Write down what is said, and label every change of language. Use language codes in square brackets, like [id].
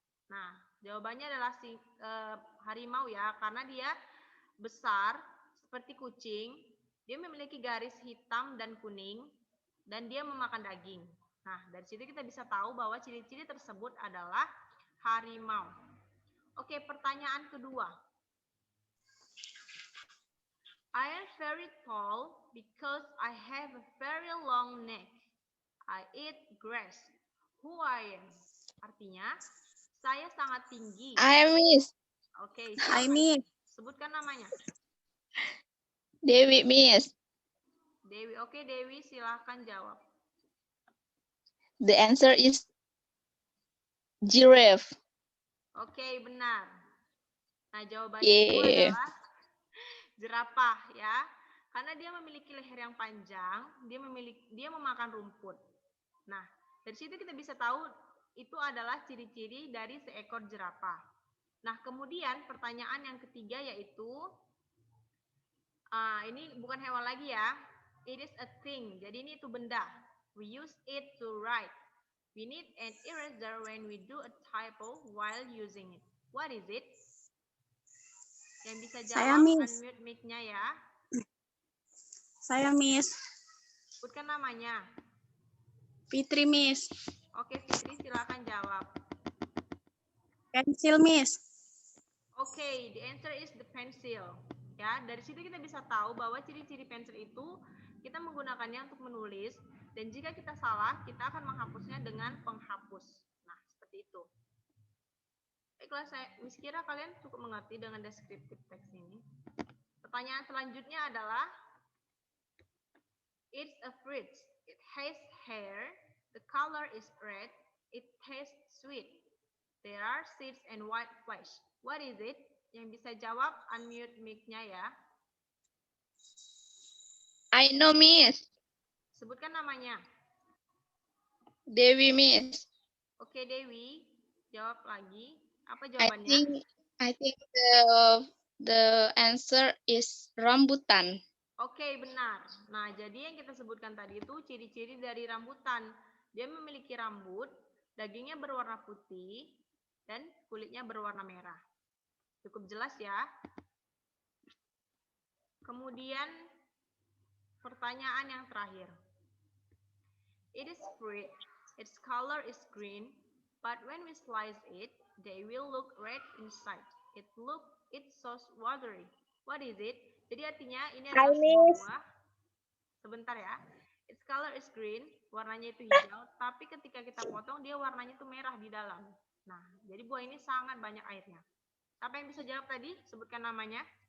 [id] Nah, jawabannya adalah harimau ya, karena dia besar seperti kucing. Dia memiliki garis hitam dan kuning dan dia memakan daging. Nah, dari situ kita bisa tahu bahwa ciri-ciri tersebut adalah harimau. Oke, pertanyaan kedua. [en] I am very tall because I have a very long neck. I eat grass. Who I am? [id] Artinya, saya sangat tinggi. [en] I Miss. [id] Oke, [en] I [id] silakan. Miss. Sebutkan namanya. Dewi Miss. Dewi. Oke, Dewi, silahkan jawab. [en] The answer is giraffe. [id] Oke, benar. Nah, jawabannya itu [en] Yeah. [id] adalah jerapah ya. Karena dia memiliki leher yang panjang, dia memakan rumput. Nah, dari situ kita bisa tahu itu adalah ciri-ciri dari seekor jerapah. Nah, kemudian pertanyaan yang ketiga yaitu ini bukan hewan lagi ya. [en] It is a thing. [id] Jadi ini itu benda. [en] We use it to write. We need an eraser when we do a typo while using it. What is it? [id] Yang bisa Saya, jawab Miss. unmute mic-nya ya. Saya Miss. Sebutkan namanya. Fitri Miss. Oke, Fitri silakan jawab. Pensil Miss. [en] Oke, the answer is the pencil. [id] Ya, dari situ kita bisa tahu bahwa ciri-ciri pensil itu kita menggunakannya untuk menulis dan jika kita salah, kita akan menghapusnya dengan penghapus. Nah, seperti itu. Baiklah, Miss kira kalian cukup mengerti dengan deskriptif teks ini. Pertanyaan selanjutnya adalah [en] it's a fruit. It has hair. The color is red. It tastes sweet. There are seeds and white flesh. What is it? [id] Yang bisa jawab unmute mic-nya ya. [en] I know Miss. [id] Sebutkan namanya. Dewi Miss. Oke, Dewi, jawab lagi. Apa [en] I [id] jawabannya? [en] think the answer is rambutan. [id] Oke, benar. Nah, jadi yang kita sebutkan tadi itu ciri-ciri dari rambutan. Dia memiliki rambut, dagingnya berwarna putih, dan kulitnya berwarna merah. Cukup jelas ya. Kemudian pertanyaan yang terakhir. [en] It is fruit. Its color is green, but when we slice it, they will look red inside. It's so watery. What is it? [id] Jadi artinya ini adalah sebuah buah. Sebentar ya. [en] Its color is green, [id] warnanya itu hijau, tapi ketika kita potong dia warnanya itu merah di dalam. Nah, jadi buah ini sangat banyak airnya. Siapa yang bisa jawab tadi? Sebutkan namanya.